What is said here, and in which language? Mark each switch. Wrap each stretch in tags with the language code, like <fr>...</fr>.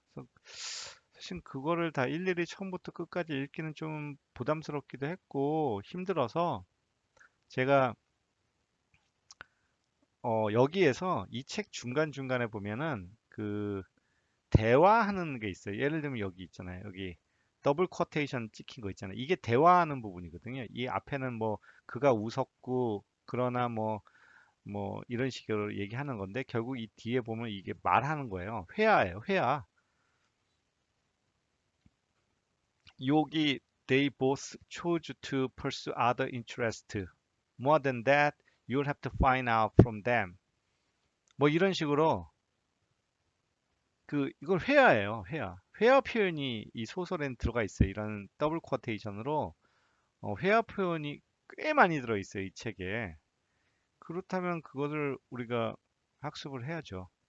<ko>그래서 사실 그거를 다 일일이 처음부터 끝까지 읽기는 좀 부담스럽기도 했고 힘들어서 제가 여기에서 이 책 중간중간에 보면은 대화하는 게 있어요. 예를 들면 여기 있잖아요. 여기 더블 쿼테이션 찍힌 거 있잖아요. 이게 대화하는 부분이거든요. 이 앞에는 뭐 그가 웃었고 그러나 뭐 이런 식으로 얘기하는 건데 결국 이 뒤에 보면 이게 말하는 거예요. 회화예요. 회화. 여기</ko> <en>they both chose to pursue other interests. More than that, you'll have to find out from them.</en> <ko>뭐 이런 식으로 이걸 회화예요. 회화. 회화 표현이 이 소설엔 들어가 있어요. 이런 더블 쿼테이션으로 회화 표현이 꽤 많이 들어 있어요. 이 책에. 그렇다면 그것을 우리가 학습을 해야죠.</ko>